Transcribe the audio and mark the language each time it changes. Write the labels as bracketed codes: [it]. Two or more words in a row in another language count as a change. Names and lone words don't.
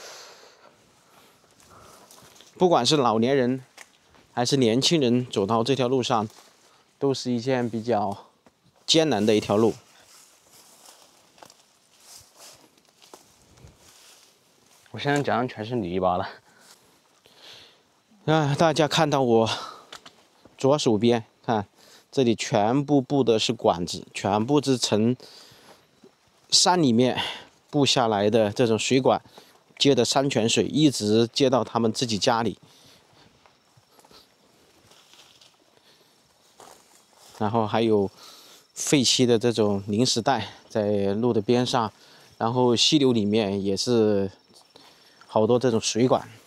[zh] 不管是老年人還是年輕人，走到這條路上，都是一件比較艱難的一條路。我現在腳上全是泥巴了。大家看到我左手邊，看這裡全部布的是管子，全部是從山裡面布下來的這種水管。接的山泉水一直接到他們自己家裡，然後還有廢棄的这種零食袋在路的邊上，然後溪流裡面也是好多這種水管。